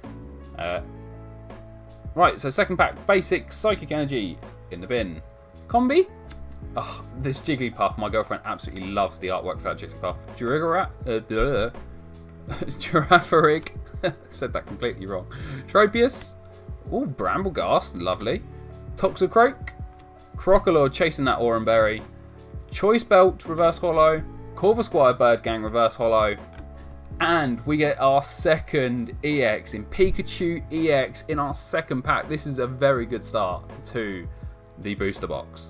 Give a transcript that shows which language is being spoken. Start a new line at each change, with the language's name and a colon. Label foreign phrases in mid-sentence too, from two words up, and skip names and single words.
English: Right, so second pack, basic Psychic Energy in the bin. Combi. Oh, this Jigglypuff, my girlfriend absolutely loves the artwork for that Jigglypuff. Girafarig. Said that completely wrong. Tropius. Oh, Brambleghast, lovely. Toxicroak, Crocodile chasing that Oranberry, Choice Belt, Reverse Holo, Corvisquire Bird Gang, Reverse Holo, and we get our second EX in Pikachu EX in our second pack. This is a very good start to the booster box.